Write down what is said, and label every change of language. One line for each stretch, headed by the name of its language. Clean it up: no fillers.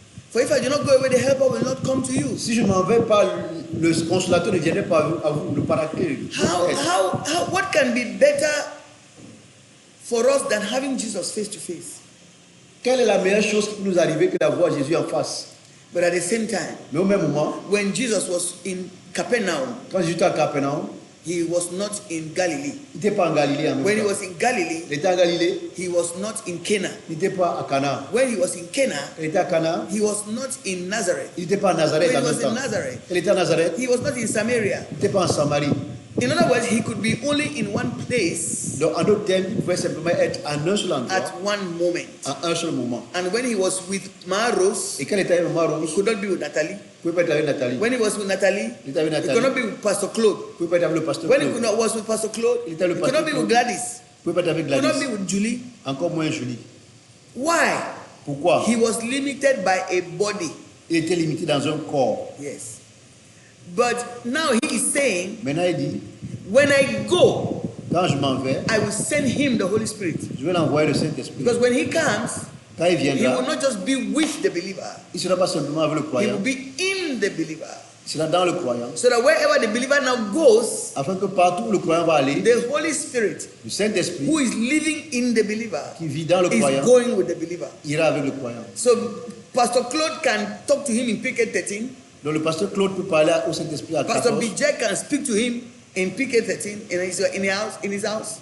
English: For if I do not go away, the helper will not come to you.
French: Si je m'en vais pas, le consolateur ne viendra pas à vous, le paraclet.
English: What can be better for us than having Jesus face to face?
French: Quelle est la meilleure chose qui peut nous arriver que d'avoir Jésus en face?
English: But at the same time,
French: Mais au même moment,
English: when Jesus was in Capernaum,
French: quand Jésus était à Capernaum,
English: he was not in Galilee.
French: il n'était pas en Galilée en même
English: When he
French: temps.
English: was in Galilee,
French: Il était en Galilée,
English: he was not in Cana.
French: il n'était pas à Cana.
English: When he was in Cana,
French: Il était à Cana,
English: he was not in Nazareth.
French: il n'était pas à Nazareth
English: When
French: en
English: he
French: même
English: was in
French: temps.
English: Nazareth,
French: Il était à Nazareth,
English: he was not in Samaria.
French: il n'était pas en Samarie.
English: In other words, he could be only in one place
French: Donc, en d'autres termes, il pouvait simplement être en un seul endroit,
English: at one moment.
French: à un seul moment.
English: And when he was with Maros,
French: Et quand il était avec Maman
English: he
French: Rose,
English: could not be with Natalie.
French: il pouvait pas être avec Nathalie.
English: When he was with Natalie,
French: Il était avec
English: he could
French: Nathalie.
English: not be with Pastor Claude.
French: Il pouvait pas être avec le pasteur
English: When he
French: Claude.
English: was with Pastor Claude,
French: Il
English: he
French: était le
English: could not
French: pasteur
English: be
French: Claude.
English: with Gladys.
French: Il pouvait pas être avec
English: He could not be
French: Gladys.
English: with Julie.
French: Encore moins Julie.
English: Why?
French: Pourquoi?
English: He was limited by a body.
French: Il était limité dans un corps.
English: Yes. But now he is saying,
French: Maintenant, il dit,
English: when I go,
French: quand je m'en vais,
English: I will send him the Holy Spirit.
French: je vais l'envoyer le Saint-Esprit.
English: Because when he comes,
French: Quand il
English: he will
French: viendra,
English: not just be with the believer,
French: il ne sera pas simplement avec le
English: he
French: croyant,
English: will be in the believer.
French: il sera dans le croyant.
English: So that wherever the believer now goes,
French: Afin que partout où le croyant va aller,
English: the Holy Spirit,
French: le Saint-Esprit
English: who is living in the believer,
French: qui vit dans le
English: is
French: croyant
English: going with the believer.
French: ira avec le croyant.
English: So Pastor Claude can talk to him in PK 13.
French: Donc le pasteur Claude peut parler au Saint-Esprit à
English: Pastor
French: 14.
English: BJ can speak to him in PK 13 in his house.